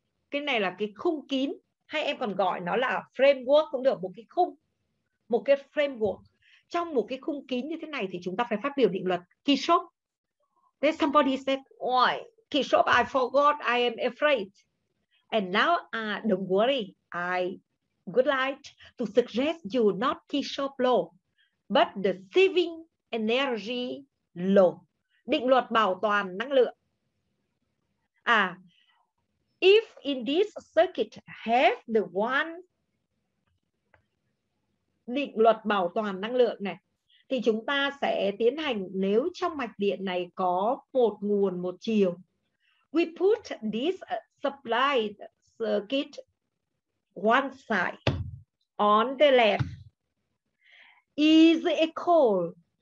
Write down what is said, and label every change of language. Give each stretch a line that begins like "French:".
Vietnamese: Cái này là cái khung kín, hay em còn gọi nó là framework cũng được, một cái khung, một cái framework. Trong một cái khung kín như thế này thì chúng ta phải phát biểu định luật Kirchhoff.
English: Then somebody said, "Oi, Kishop, I forgot. I am afraid." And now, don't worry. I would like to suggest you not Kishop law, but the saving energy law,
Vietnamese: định luật bảo toàn năng lượng.
English: If in this circuit have the one
Vietnamese: định luật bảo toàn năng lượng này, thì chúng ta sẽ tiến hành nếu trong mạch điện này có một nguồn một chiều.
English: We put this supply circuit one side on the left is equal.